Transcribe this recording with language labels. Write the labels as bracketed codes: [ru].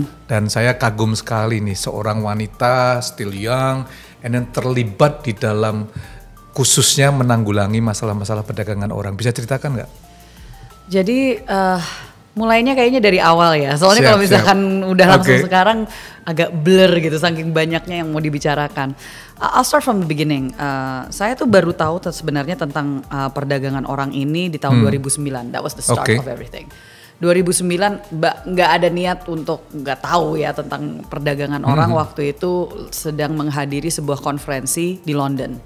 [id] Dan saya kagum sekali nih, seorang wanita [en] still young, and then [id] terlibat di dalam khususnya menanggulangi masalah-masalah perdagangan orang. Bisa ceritakan nggak? Jadi mulainya kayaknya dari awal ya, soalnya kalau misalkan udah langsung sekarang agak blur gitu, saking banyaknya yang mau dibicarakan. [en] I'll start from the beginning. [id] Saya tuh baru tahu sebenarnya tentang perdagangan orang ini di tahun 2009. [en] That was the start of everything. [id] 2009 nggak ada niat untuk nggak tahu ya tentang perdagangan orang. Waktu itu sedang menghadiri sebuah konferensi di London.